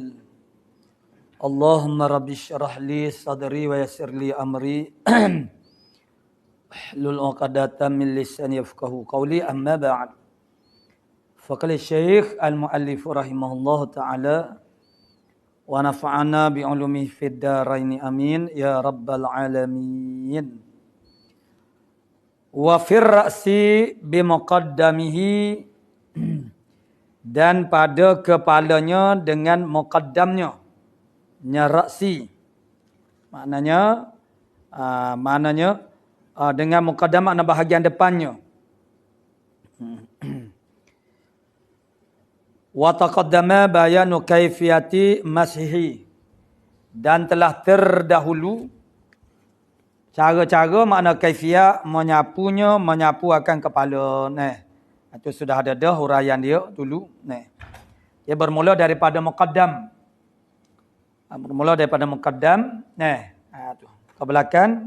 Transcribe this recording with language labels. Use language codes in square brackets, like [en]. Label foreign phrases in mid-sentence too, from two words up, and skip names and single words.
[ar] اللهم رب اشرح لي صدري ويسر لي أمري احلل عقدة من لساني يفقهوا قولي. أما بعد، فقال الشيخ المؤلف رحمه الله تعالى ونفعنا بعلومه في الدارين آمين يا رب العالمين. وفي الرأس بمقدمه, [ms] dan pada kepalanya dengan muqaddamnya, ra'si maknanya dengan muqaddam makna bahagian depannya. [ar] وتقدم بيان كيفية مسحه, [ms] dan telah terdahulu cara-cara makna kaifiyah menyapu akan kepala. Itu sudah ada dah huraian dia dulu. Dia bermula daripada muqaddam. Ke belakang.